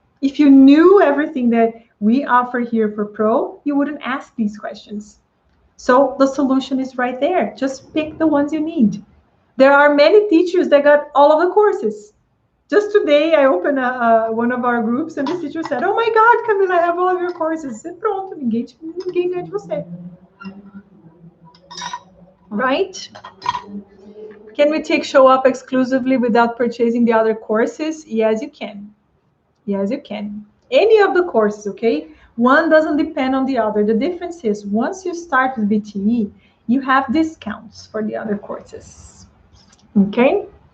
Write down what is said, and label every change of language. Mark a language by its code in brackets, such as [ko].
[en] If you knew everything that we offer here for Pro, you wouldn't ask these questions. So the solution is right there. Just pick the ones you need. There are many teachers that got all of the courses. Just today, I opened one of our groups, and the teacher said, "Oh my God, Camila, I have all of your courses." [pt] E pronto, ninguém ganha de você. [en] Right? Can we take Show Up exclusively without purchasing the other courses? Yes, you can. Yes, you can. Any of the courses, okay? One doesn't depend on the other. The difference is once you start with BTE, you have discounts for the other courses. Okay.